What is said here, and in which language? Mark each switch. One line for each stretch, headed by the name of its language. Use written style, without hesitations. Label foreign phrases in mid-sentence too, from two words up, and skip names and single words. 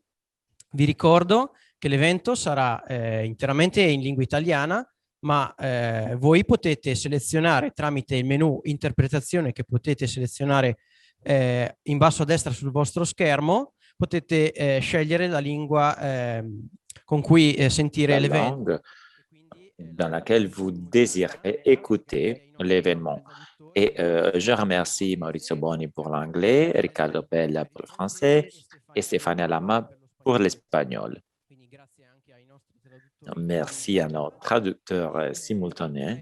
Italian: Vi ricordo che l'evento sarà interamente in lingua italiana, ma voi potete selezionare tramite il menu interpretazione che potete selezionare in basso a destra sul vostro schermo, potete scegliere la lingua con cui sentire
French: La
Italian: l'evento.
French: langue dans laquelle vous désirez écouter l'événement. Et je remercie Maurizio Boni pour l'anglais, Riccardo Pella pour le français et Stéphane Lama pour l'espagnol. Merci à nos traducteurs simultanés.